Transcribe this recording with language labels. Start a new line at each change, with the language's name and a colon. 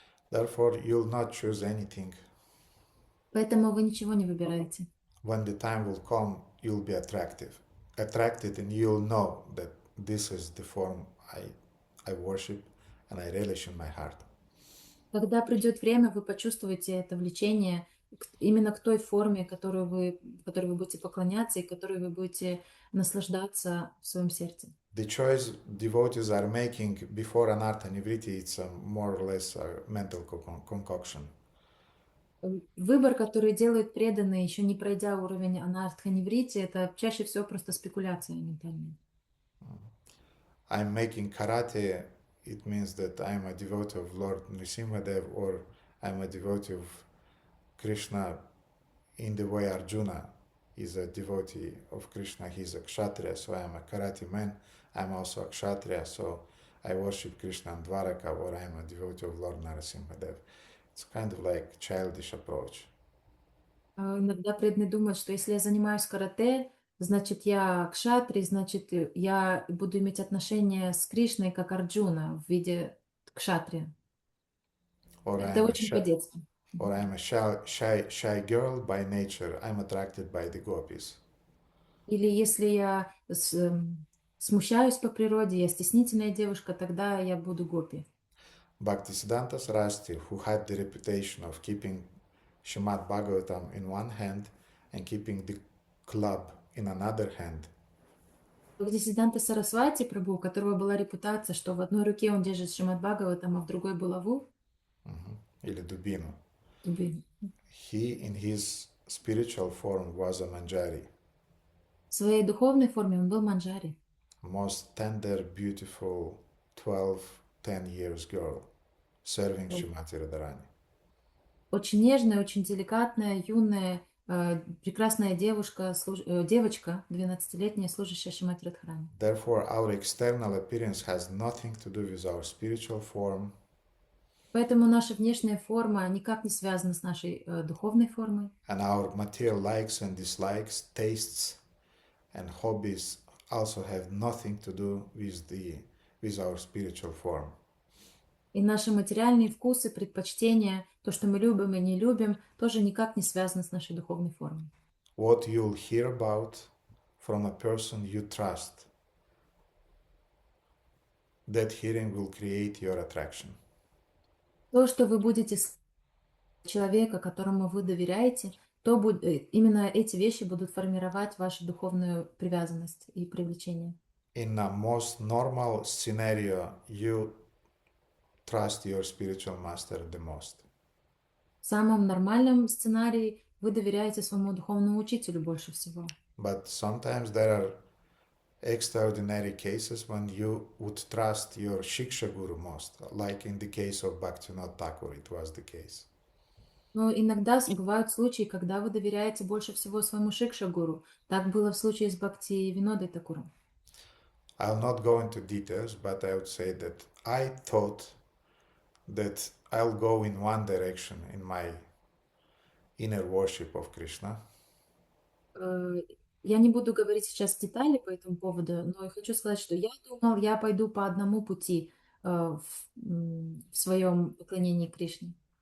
English: Therefore, you'll not choose anything.
Russian: Поэтому вы ничего не выбираете.
English: When the time will come, you'll be attracted, and you'll know that this is the form I worship and I relish in my heart.
Russian: Когда придет время, вы почувствуете это влечение именно к той форме, которой вы будете поклоняться и которой вы будете наслаждаться в своем сердце.
English: The choice devotees are making before anartha nivriti, it's more or less a mental concoction.
Russian: Выбор, который делают преданные, еще не пройдя уровень анартха-неврити, это чаще всего просто спекуляция ментальная.
English: I'm making karate, it means that I'm a devotee of Lord Nrisimhadev, or I'm a devotee of Krishna in the way Arjuna is a devotee of Krishna. He's a kshatriya, so I'm a karate man. I'm also a kshatriya, so I worship Krishna in Dwaraka, or I'm a devotee of Lord Narasimhadev. It's kind of like childish approach.
Russian: Иногда преданные думают, что если я занимаюсь карате, значит я кшатри, значит я буду иметь отношения с Кришной как Арджуна в виде кшатрия. Это очень по-детски.
English: Or I'm a shy girl by nature, I'm attracted by the gopis.
Russian: Или если я смущаюсь по природе, я стеснительная девушка, тогда я буду гопи.
English: Bhaktisiddhanta Saraswati, who had the reputation of keeping Srimad Bhagavatam in one hand and keeping the club in another hand,
Russian: Бхактисиддханта Сарасвати Прабху, у которого была репутация, что в одной руке он держит Шримад Бхагаватам, а в другой булаву, или dubinu, дубину.
English: he in his spiritual form was a manjari,
Russian: В своей духовной форме он был манджари.
English: most tender, beautiful 10 years girl, serving Srimati Radharani.
Russian: Очень нежная, очень деликатная, юная, прекрасная девочка, 12-летняя, служащая Шримати Радхарани.
English: Therefore, our external appearance has nothing to do with our spiritual form,
Russian: Поэтому наша внешняя форма никак не связана с нашей духовной формой.
English: and our material likes and dislikes, tastes and hobbies also have nothing to do with our spiritual form.
Russian: И наши материальные вкусы, предпочтения, то, что мы любим и не любим, тоже никак не связано с нашей духовной формой.
English: What you'll hear about from a person you trust, that hearing will create your attraction.
Russian: То, что вы будете слышать от человека, которому вы доверяете, то именно эти вещи будут формировать вашу духовную привязанность и привлечение.
English: In a most normal scenario, you trust your spiritual master the most.
Russian: В самом нормальном сценарии вы доверяете своему духовному учителю больше всего.
English: But sometimes there are extraordinary cases when you would trust your Shiksha Guru most, like in the case of Bhaktivinoda Thakur, it was the case.
Russian: Но иногда бывают случаи, когда вы доверяете больше всего своему Шикша-гуру. Так было в случае с Бхакти Винодой Такуром.
English: I'll not go into details, but I would say that I thought that I'll go in one direction in my inner worship of Krishna.
Russian: Я не буду говорить сейчас детали по этому поводу, но я хочу сказать, что я думал, я пойду по одному пути в своем поклонении Кришне.